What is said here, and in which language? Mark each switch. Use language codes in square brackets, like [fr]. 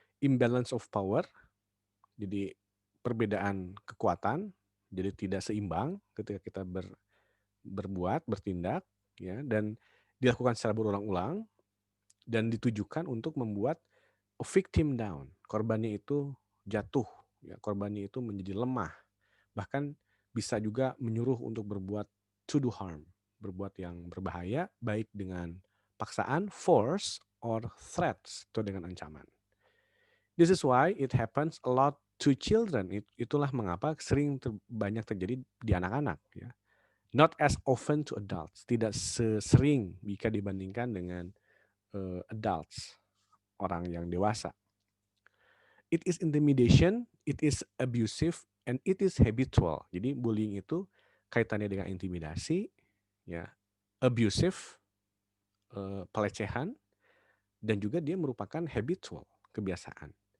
[id] Imbalance of power. Jadi perbedaan kekuatan, jadi tidak seimbang ketika kita berbuat, bertindak, ya, dan dilakukan secara berulang-ulang dan ditujukan untuk membuat [en] a victim down. [id] Korbannya itu jatuh, ya, korbannya itu menjadi lemah. Bahkan bisa juga menyuruh untuk berbuat [en] to do harm, [id] berbuat yang berbahaya baik dengan paksaan, [en] force or threats [id] atau dengan ancaman. [en] This is why it happens a lot to children. [id] Itulah mengapa banyak terjadi di anak-anak, ya. [en] Not as often to adults, [id] tidak sesering jika dibandingkan dengan adults, orang yang dewasa. [en] It is intimidation, it is abusive, and it is habitual. [id] Jadi bullying itu kaitannya dengan intimidasi, ya, abusive, pelecehan, dan juga dia merupakan habitual, kebiasaan.